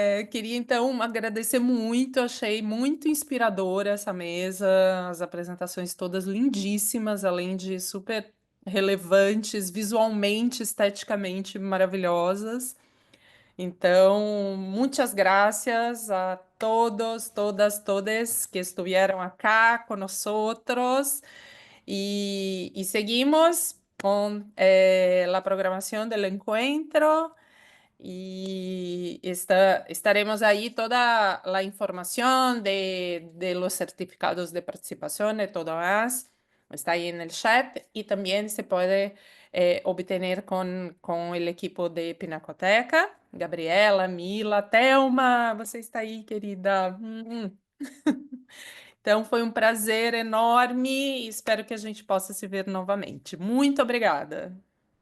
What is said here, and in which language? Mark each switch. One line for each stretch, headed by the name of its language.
Portuguese: Queria então agradecer muito, achei muito inspiradora essa mesa, as apresentações todas lindíssimas, além de super relevantes, visualmente, esteticamente maravilhosas.
Spanish: Então, muitas gracias a todos, todas, todes que estuvieron acá con nosotros y seguimos con la programación del encuentro. Y estaremos ahí toda la información de los certificados de participación y todo más. Está ahí en el chat y también se puede obtener con el equipo de Pinacoteca.
Portuguese: Gabriela, Mila, Thelma, você está aí, querida. Então, foi um prazer enorme e espero que a gente possa se ver novamente. Muito obrigada.